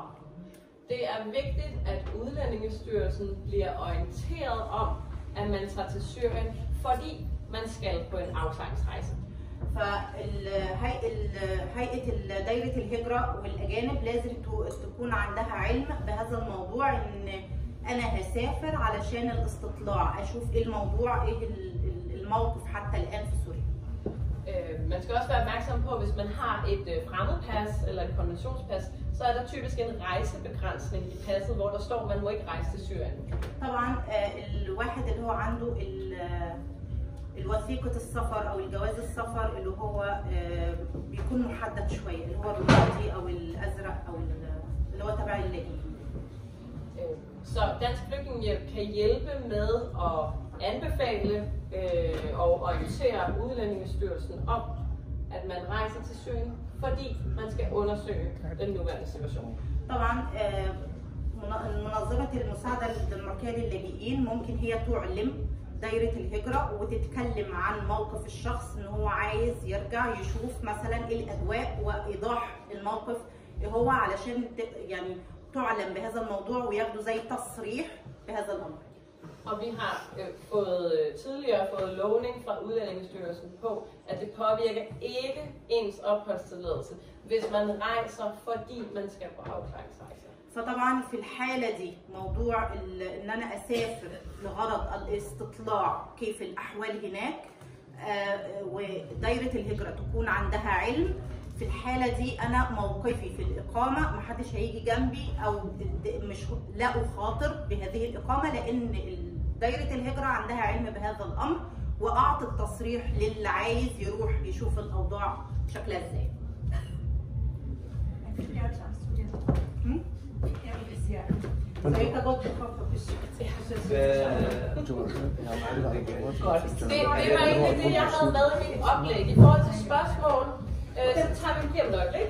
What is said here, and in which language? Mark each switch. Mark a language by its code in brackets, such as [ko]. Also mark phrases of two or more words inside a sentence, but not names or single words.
[da] Det er vigtigt, at Udlændingestyrelsen bliver orienteret om, at man tager til Syrien, fordi man skal på en afklaringsrejse. [ar] فهيئة دايرة الهجرة والأجانب لازم تكون عندها علم بهذا الموضوع، إن أنا هسافر علشان الاستطلاع، أشوف إيه الموضوع، إيه الموقف حتى الآن في سوريا. [da] Man skal også være opmærksom på, at hvis man har et fremmedpas eller et konventionspas, så er der typisk en rejsebegrænsning i passet, hvor der står, at man må ikke rejse til Syrien. [ar] طبعا الواحد اللي هو عنده الوثيقة السفر أو الجواز السفر اللي هو بيكون محدد شوية، اللي هو الرمادي أو الأزرق أو اللي هو تبع اللاجئين. [da] Så Dansk Flygtningehjælp kan hjælpe med at anbefale og orientere Udlændingestyrelsen om, at man rejser til Syrien, fordi man skal undersøge den nuværende situation. [ar] طبعا منظمة المساعدة الدنماركية للاجئين ممكن هي تعلم دايرة الهجرة وتتكلم عن موقف الشخص ان هو عايز يرجع يشوف مثلا الاجواء وايضاح الموقف هو علشان يعني تعلم بهذا الموضوع وياخدوا زي تصريح بهذا الامر. [da] Og vi har tidligere fået lovning fra Udlændingestyrelsen på, at det påvirker ikke ens opholdstilladelse, hvis man rejser, fordi man skal på afklaringsrejse. [ar] فطبعا في الحالة دي موضوع ان انا اسافر لغرض الاستطلاع كيف الاحوال هناك ودايرة الهجرة تكون عندها علم، في الحالة دي انا موقفي في الاقامة محدش هيجي جنبي او مش لا اخاطر بهذه الاقامة، لان دايرة الهجرة عندها علم بهذا الامر واعطت تصريح للي عايز يروح يشوف الاوضاع شكلها ازاي. [da] Det var egentlig det, jeg havde med i mit oplæg. I forhold til spørgsmål, så tager vi lige om et øjeblik.